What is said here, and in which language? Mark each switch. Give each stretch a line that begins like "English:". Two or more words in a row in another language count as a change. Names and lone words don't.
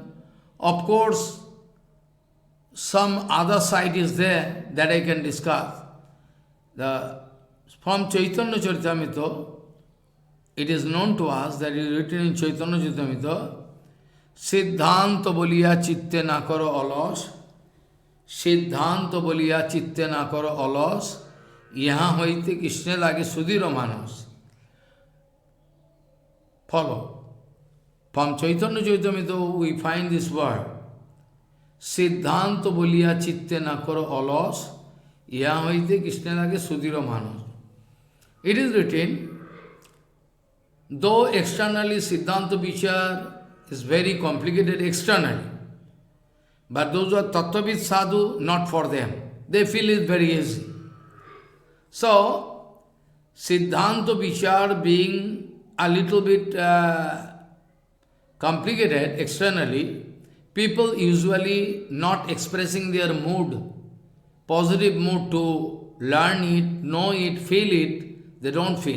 English: Of course, some other side is there that I can discuss. From Chaitanya Charitamrita, it is known to us that it is written in Chaitanya Charitamrita,
Bangla: সিদ্ধান্ত বলিয়া চিত্তে না কর আলস, সিদ্ধান্ত বলিয়া চিত্তে না কর আলস, ইহাঁ হইতে কৃষ্ণ লাগে সুধীর মানস.
English: Follow. From Chaitanya Charitamrita we find this word,
Bangla: সিদ্ধান্ত বলিয়া চিত্তে না কর আলস, ইহাঁ হইতে কৃষ্ণ লাগে সুধীর মানস.
English: It is written, though externally
Bangla: সিদ্ধান্ত বিচার
English: is very complicated externally, but those who are
Bangla: তত্ত্ববিদ সাধু,
English: not for them. They feel it very easy. So,
Bangla: সিদ্ধান্ত বিচার
English: being a little bit complicated externally, people usually not expressing their mood, positive mood to learn it, know it, feel it, they don't feel.